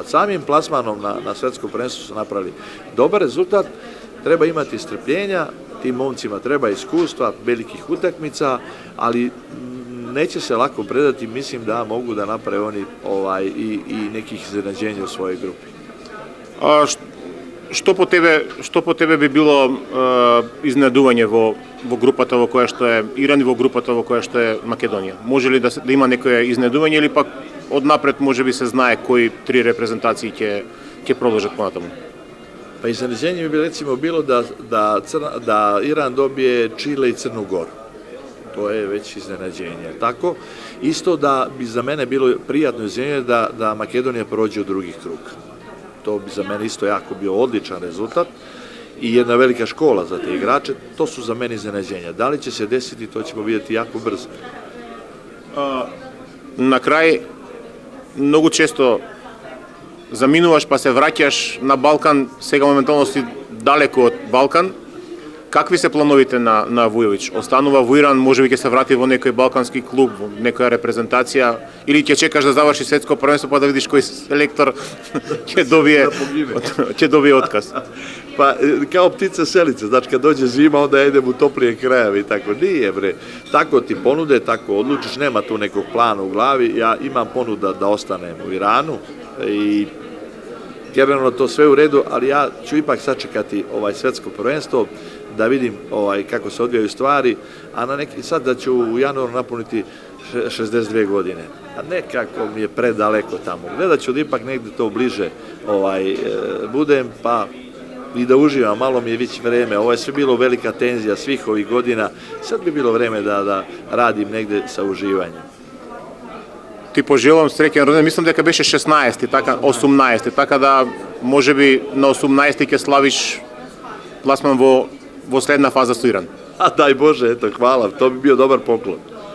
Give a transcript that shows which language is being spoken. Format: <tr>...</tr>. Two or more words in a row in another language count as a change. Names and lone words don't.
<sr>Samim plasmanom na svetskom prvenstvu su napravili dobar rezultat, treba imati strpljenja, tim momcima treba iskustva, velikih utakmica, ali neće se lako predati, mislim da mogu da naprave oni i nekih iznenađenja u svojoj grupi.</sr> <mk>Што по тебе би било изненадување во групата во која што е Иран и во групата во која што е Македонија? Може ли да има некое изненадување или пак однапред може би се знае кои три репрезентации ќе продолжат понатаму?</mk> <sr>Pa iznenađenje bi recimo bilo da Iran dobije Čile i Crnu Goru. To je već iznenađenje. Tako, isto da bi za mene bilo prijatno iznenađenje da Makedonija prođe u drugi krug. To bi za mene isto jako bio odličan rezultat i jedna velika škola za te igrače. To su za mene iznenađenja. Da li će se desiti, to ćemo vidjeti jako brzo.</sr> <mk>На крај, многу често заминуваш па се враќаш на Балкан, сега моментално си далеко од Балкан. Какви се плановите на Вујовиќ? Останува во Иран, може би ќе се врати во некој балкански клуб, во некоја репрезентација, или ќе чекаш да заврши светско првенство па да видиш кој селектор ќе добие отказ?</mk> <sr>Pa, kao ptica selice, znači kad dođe zima, onda ja idem u toplije krajeve i tako. Nije, bre. Tako ti ponude, tako odlučiš, nema tu nekog plana u glavi. Ja imam ponuda da ostanem u Iranu i generalno to sve u redu, ali ja ću ipak sačekati svetsko prvenstvo, da vidim kako se odvijaju stvari, a sad da ću u januaru napuniti 62 godine. A nekako mi je predaleko tamo. Gledat ću da ipak negde to bliže budem, pa i da uživam, malo mi je već vreme. Ovo je sve bilo velika tenzija svih ovih godina, sad bi bilo vreme da radim negde sa uživanjem.</sr> <mk>Ти пожелувам среќен роден, мислам дека беше 16, така 18, така да можеби на 18 ќе славиш пласман во следна фаза со Иран.</mk> <sr>A daj Bože, eto, hvala, to bi bio dobar poklon.</sr>